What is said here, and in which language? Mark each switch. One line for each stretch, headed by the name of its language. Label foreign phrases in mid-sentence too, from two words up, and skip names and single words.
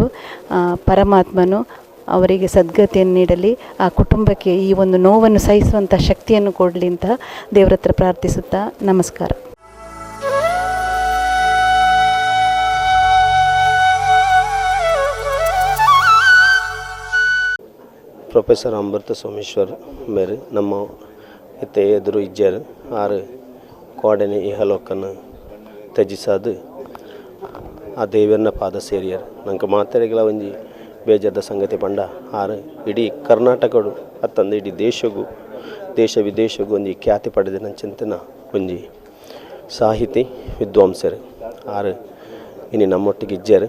Kannada: ಪರಮಾತ್ಮನು ಅವರಿಗೆ ಸದ್ಗತಿಯನ್ನು ನೀಡಲಿ, ಆ ಕುಟುಂಬಕ್ಕೆ ಈ ಒಂದು ನೋವನ್ನು ಸಹಿಸುವಂಥ ಶಕ್ತಿಯನ್ನು ಕೊಡಲಿ ಅಂತ ದೇವರ ಹತ್ರ ಪ್ರಾರ್ಥಿಸುತ್ತಾ ನಮಸ್ಕಾರ.
Tulu: ಪ್ರೊಫೆಸರ್ ಅಮೃತ ಸೋಮೇಶ್ವರ್ ಮೇರೆ ನಮ್ಮ ಇತ್ತೆ ಎದುರು ಇಜ್ಜರು ಆರು ಕೋಡನೆ ಇಹಲೋಕನ್ನು ತ್ಯಜಿಸದು ಆ ದೇವರನ್ನ ಪಾದ ಸೇರಿಯರು. ನಂಗೆ ಮಾತಾಡಿಗಳ ಒಂಜಿ ಬೇಜಾದ ಸಂಗತಿ ಪಂಡ ಆರು ಇಡೀ ಕರ್ನಾಟಕಡು ಅತ್ತಂದು ಇಡೀ ದೇಶ ವಿದೇಶಗೂ ಒಂಜಿ ಖ್ಯಾತಿ ಪಡೆದಿನ ಚಿಂತನ ಒಂಜಿ ಸಾಹಿತಿ ವಿದ್ವಾಂಸರು ಆರು ಇನ್ನು ನಮ್ಮೊಟ್ಟಿಗೆ ಇಜ್ಜರು.